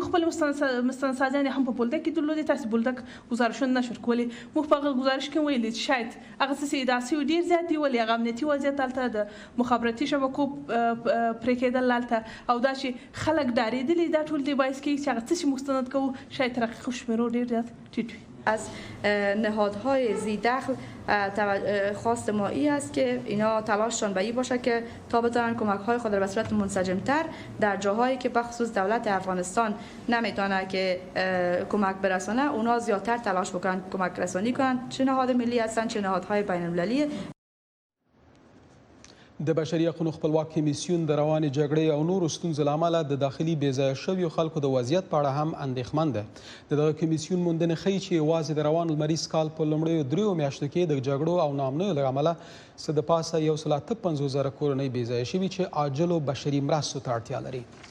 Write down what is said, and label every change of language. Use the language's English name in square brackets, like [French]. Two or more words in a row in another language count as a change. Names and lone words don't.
[Pashto] موږ خپل مستندسازان هم په بولده کې درلودې. تاسې بولده ګزارشونه نشر کولی. موږ په هغه ګزارش کې ویلي چې شاید هغه څه چې ادعا سوي ډېر زیات دي ولې هغه امنیتي وضعیت هلته د مخابراتي شبکو پرې کېدل هلته او دا چې خلک ډارېدلي دا ټول دې باعث کېږي چې هغه څه چې موږ مستند کوو شاید تر حقیقي شمېرو ډېر زیات ټیټ وي. [Persian] از نهادهای ذی دخل خواست ما ای است که اینا تلاششان به این باشه که تا بتونن کمک‌های خود را به صورت منسجم‌تر در جاهایی که بخصوص دولت افغانستان نمیتونه که کمک برسانه اونا زیادتر تلاش بکنن کمک رسانی کنن، چه نهاد ملی هستن چه نهادهای بین‌المللی. [Pashto] د بشري حقوقو خپلواک کمیسیون د روانې جګړې او نورو ستونزو له امله د داخلي بېځایه شویو خلکو د وضعیت په اړه هم اندېښمن ده. د دغه کمیسیون موندنې ښیي چې یوازې د روان لمریز کال په لومړیو 3 میاشتو کې د جګړو او ناامنیو له امله څه د پاسه 158,000 کورنۍ بېځایه شوي چې عاجلو بشري مرستو ته اړتیا لري.